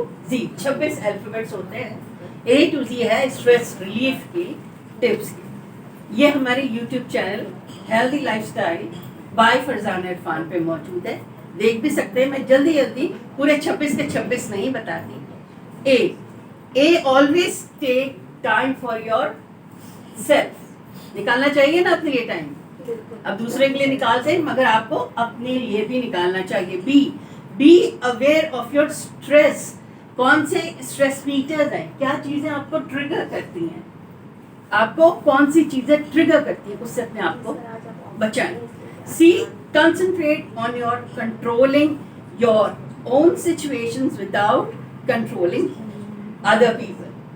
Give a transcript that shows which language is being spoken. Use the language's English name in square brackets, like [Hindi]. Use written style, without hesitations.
[Urdu] 26 alphabets ہوتے ہیں. [English] A to Z [Urdu] ہے اسٹریس ریلیف کی ٹپس کی. یہ ہمارے YouTube channel healthy life style by Farzan Irfan پہ موجود ہے, دیکھ بھی سکتے ہیں. میں جلدی پورے 26 کے 26 نہیں بتاتی. [English] A always take time for yourself. [Urdu] نکالنا چاہیے نا اپنے لیے ٹائم, اب دوسرے کے لیے نکالتے ہیں مگر آپ کو اپنے لیے بھی نکالنا چاہیے. [English] Be aware of your stress. [Urdu] کون سے اسٹریس میٹرز ہیں, کیا چیزیں آپ کو ٹریگر کرتی ہیں, آپ کو کون سی چیزیں ٹریگر کرتی ہیں, اس سے اپنے آپ کو بچائیں. [English] C concentrate on your controlling your own situations without controlling other people.